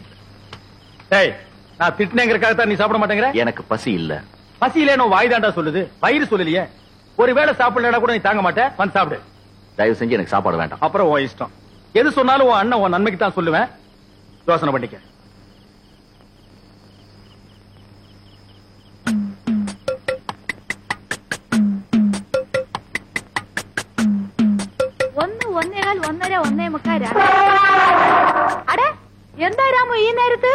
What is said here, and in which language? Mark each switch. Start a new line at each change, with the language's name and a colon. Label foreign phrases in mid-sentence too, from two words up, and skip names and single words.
Tamil: டேய், நான் திட்டினேங்கிறதுக்காக தான் நீ சாப்பிட மாட்டேங்கிற? எனக்கு பசி இல்ல. பசி இல்ல, வாய்தாண்டா சொல்லுது, வயிறு சொல்லலையே. ஒருவேளை சாப்பிடலடா கூட நீ தாங்க மாட்டேன். வந்து சாப்பிடு. தயவு செஞ்சு எனக்கு சாப்பாடு வேண்டாம். அப்புறம் உன் இஷ்டம். எது சொன்னாலும் உன் அண்ணன் உன் நன்மைக்கு தான் சொல்லுவேன். யோசனை பண்ணிக்க.
Malayalam: ഒന്ന് ഒന്നേകാൽ ഒന്നര ഒന്നേ മുക്കാൽ. അടേ, എന്താ രാമു ഈ നേരത്ത്?